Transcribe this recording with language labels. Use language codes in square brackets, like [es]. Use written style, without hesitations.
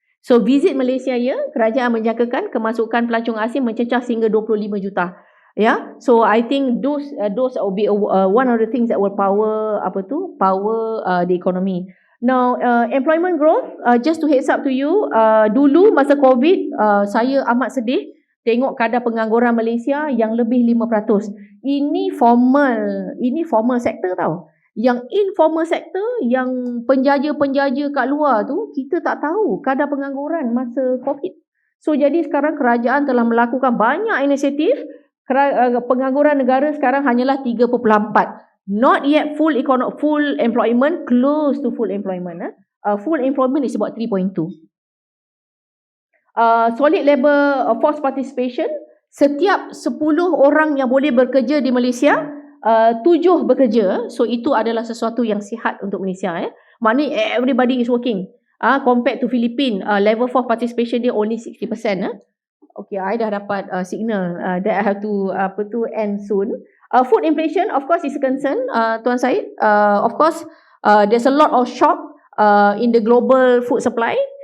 [ms] So Visit Malaysia Year, kerajaan menjangkakan kemasukan pelancong asing mencecah sehingga 25 juta. [en] Yeah, so I think those will be one of the things that will power the economy. Now employment growth, just to heads up to you, [ms] dulu masa COVID saya amat sedih tengok kadar pengangguran Malaysia yang lebih 5%. Ini formal sector tau. Yang informal sector, yang penjaja-penjaja kat luar tu, kita tak tahu kadar pengangguran masa COVID. So jadi sekarang kerajaan telah melakukan banyak inisiatif. Pengangguran negara sekarang hanyalah 3.4. [en] Not yet full employment, close to full employment. Full employment is about 3.2. Solid labor force participation, [ms] setiap 10 orang yang boleh bekerja di Malaysia, 7 bekerja. So itu adalah sesuatu yang sihat untuk Malaysia. [en] Maknanya everybody is working. Compared to Philippines, level force participation dia only 60%. Okay, I [ms] dah dapat [en] signal that I have to end soon. Food inflation, of course, is a concern, Tuan Syed. Of course, there's a lot of shock in the global food supply.